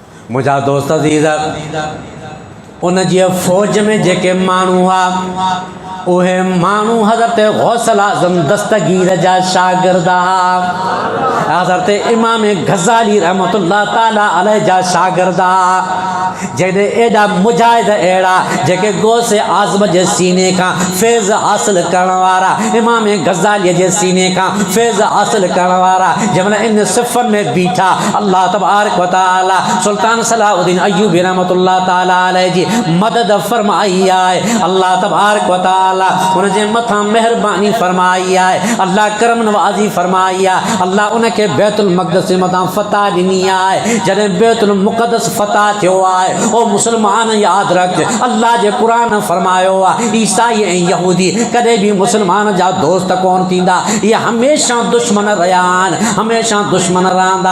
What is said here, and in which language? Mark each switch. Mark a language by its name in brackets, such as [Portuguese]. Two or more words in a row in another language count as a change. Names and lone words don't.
[Sindhi] मुझा दोस्त अज़ीज़, उन जी फ़ौज में जेके माण्हू हुआ उहे माण्हू हज़रत गौसल आज़म दस्तगीर जा शागिर्द हुआ, हज़रत इमाम गज़ाली [Arabic] رحمة الله تعالى عليه [Sindhi] जा शागिर्द हुआ। जॾहिं एॾा मुजाहिद अहिड़ा जेके गौसे आज़म जे सीने खां फैज़ हासिल करण वारा, इमाम गज़ालीअ जे सीने खां फैज़ हासिल करण वारा जंहिंमहिल इन सिफ़नि में बीठा, [Arabic] الله تبارك و تعالى [Sindhi] सुल्तान सलाहुद्दीन अय्यूबी [Arabic] رحمة الله تعالى عليه [Sindhi] जी मदद फरमाई आहे। [Arabic] الله تبارك و تعالى [Sindhi] उन जे मथां महिरबानी फरमाई आहे, अल्लाह करम नवाज़ी फरमाई आहे। अल्लाह उनखे बैतुल मक़दस जे मथां फ़तह ॾिनी आहे। जॾहिं बैतुल मुक़दस फ़तह थियो आहे, ओ मुस्लमान यादि रख, अल्लाह जे क़ुरान फरमायो आहे ईसाई ऐं यहूदी कॾहिं बि मुस्लमान जा दोस्त कोन थींदा, इहे हमेशह दुश्मन रहिया आहिनि, हमेशह दुश्मन रहंदा।